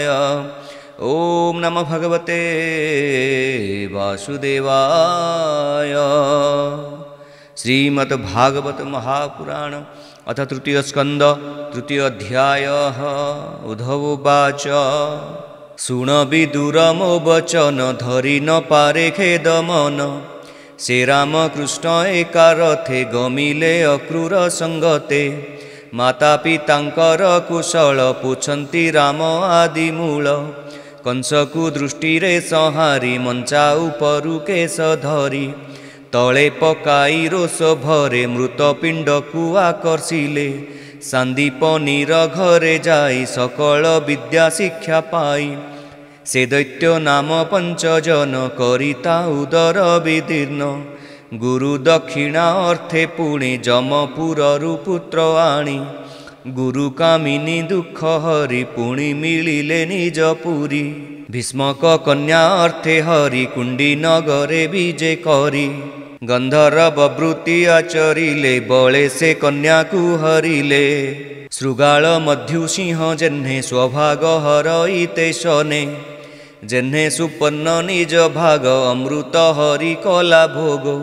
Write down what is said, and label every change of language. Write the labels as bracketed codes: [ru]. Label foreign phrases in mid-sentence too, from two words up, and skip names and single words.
[sa] ओं नमो भगवते वासुदेवाय। [or] ଶ୍ରୀମଦ୍ଭାଗବତ ମହାପୁରାଣ ଅଥ ତୃତୀୟ ସ୍କନ୍ଧ ତୃତୀୟ ଅଧ୍ୟାୟ। ଉଦ୍ଧବ ଉବାଚ ଶୁଣ ବିଦୁରମୋ ବଚନ ଧରି ନ ପାରେ ଖେଦ ମନ ସେ ରାମକୃଷ୍ଣ ଏକା ରଥେ ଗମିଲେ ଅକ୍ରୂର ସଙ୍ଗତେ ମାତା ପିତାଙ୍କର କୁଶଳ ପୁଛନ୍ତି ରାମ ଆଦି ମୂଳ କଂସକୁ ଦୃଷ୍ଟି ରେ ସଂହାରି ମଞ୍ଚା ଉପରୁ କେଶ ଧରି ତଳେ ପକାଇ ରୋଷ ଭରେ ମୃତ ପିଣ୍ଡ କୁ ଆକର୍ଷିଲେ ସାନ୍ଦୀପନିର ଘରେ ଯାଇ ସକଳ ବିଦ୍ୟା ଶିକ୍ଷା ପାଇ ସେ ଦୈତ୍ୟ ନାମ ପଞ୍ଚଜନ କରିତା ଉଦର ବିଦୀର୍ଣ୍ଣ ଗୁରୁ ଦକ୍ଷିଣା ଅର୍ଥେ ପୁଣେ ଯମପୁରରୁ ପୁତ୍ର ଆଣି ଗୁରୁ କାମିନୀ ଦୁଖ ହରି ପୁଣି ମିଳିଲେ ନିଜ ପୁରୀ ଭୀଷ୍ମକ କନ୍ୟା ଅର୍ଥେ ହରି କୁଣ୍ଡି ନଗରେ ବିଜେ କରି ଗନ୍ଧର୍ବ ବୃତ୍ତି ଆଚରିଲେ ବଳେ ସେ କନ୍ୟା କୁ ହରିଲେ ଶୃଗାଳ ମଧ୍ୟୁ ସିଂହ ଯେହ୍ନେ ସ୍ୱଭାଗ ହରଇତେ ଶନେ ଯେହ୍ନେ ସୁପନ୍ନ ନିଜ ଭାଗ ଅମୃତ ହରି କଳା ଭୋଗ